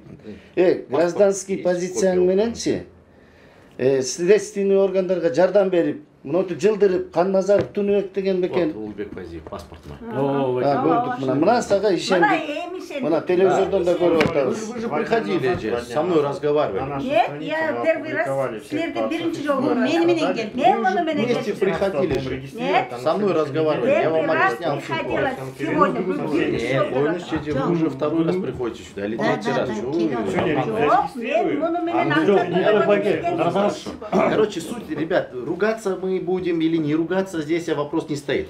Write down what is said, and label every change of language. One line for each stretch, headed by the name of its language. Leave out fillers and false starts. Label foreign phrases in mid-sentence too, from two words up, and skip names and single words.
Kyrgyz: Гражданский позицияң мененчи следственный органдарга жардам берип, мыноту жылдырып, Канназаров Тунубек деген бекен.
Russian: Улукбек Фазиев, паспорт мой.
Kyrgyz: Көрдүк мына. Мына сага ишендик. Мына телевизордон да көрүп атабыз.
Russian: Вы же приходили здесь, со мной разговаривали. Нет, я первый раз,
Kyrgyz: силерде биринчи жолу. Мени менен келдим. Мен муну менен
Russian: Вместе приходили же. Нет. Со мной разговаривали, я вам объяснял. Приходила сегодня, Вы уже второй раз приходите сюда, или третий раз. Короче, суть, ребят, ругаться мы будем или не ругаться, здесь вопрос не стоит.